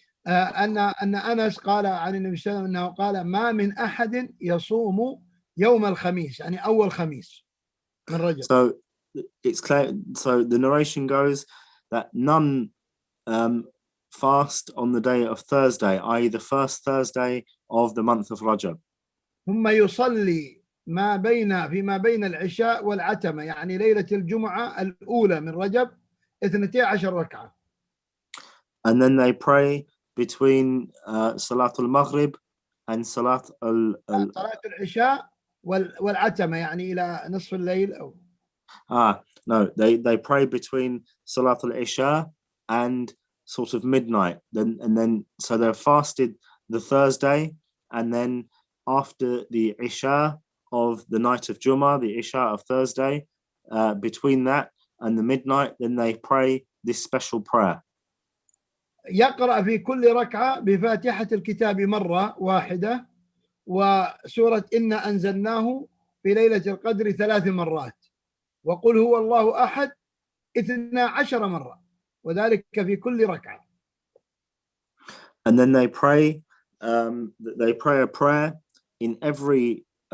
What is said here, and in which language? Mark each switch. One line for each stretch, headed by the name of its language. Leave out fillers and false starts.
Arabic: أن أنس قال عن النبي صلى الله عليه وسلم أنه قال: ما من أحد يصوم يوم الخميس، يعني أول خميس من رجب.
English: So it's clear. So the narration goes that none fast on the day of Thursday, i.e. the first Thursday of the month of Rajab.
Arabic: ثم يصلي فيما بين العشاء والعتمة، يعني ليلة الجمعة الأولى من رجب 12 ركعة.
English: And then they pray between Salat al-Maghrib and Salat
Arabic: العشاء والعتمة، يعني إلى نصف الليل أو
English: no, they pray between Salat al-Isha and sort of midnight. Then so they're fasted the Thursday, and then after the Isha of the night of Jummah, the Isha of Thursday, between that and the midnight, then they pray this special prayer.
Arabic: يقرأ في كل ركعة بفاتحة الكتاب مرة واحدة، وسورة إنا أنزلناه في ليلة القدر 3 مرات، وقل هو الله أحد 12 مرة، وذلك في كل ركعة.
English: And then they pray a prayer in every